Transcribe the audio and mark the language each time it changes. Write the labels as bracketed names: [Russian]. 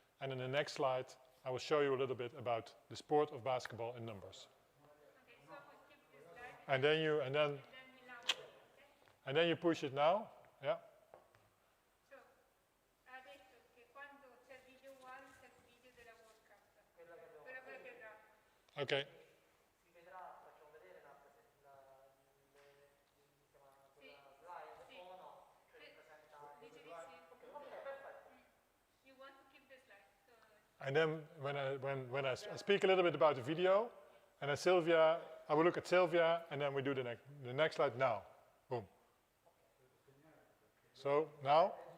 [English] And in the next slide, I will show you a little bit about the sport of basketball in numbers. Okay, so we keep this slide. And then you, we now do it, okay? and then you push it now, yeah. [Italian] So, adesso che quando c'è il video one, c'è il video della World Cup. Quella che vedrà. Okay. Si vedrà, facciamo vedere la slide o no? Per presentare. Dice di sì. Ok, perfetto. [English] You want to keep the slide. So, And then when I speak a little bit about the video, and then Sylvia, I will look at Sylvia, and then we do the next slide now. Boom. So now.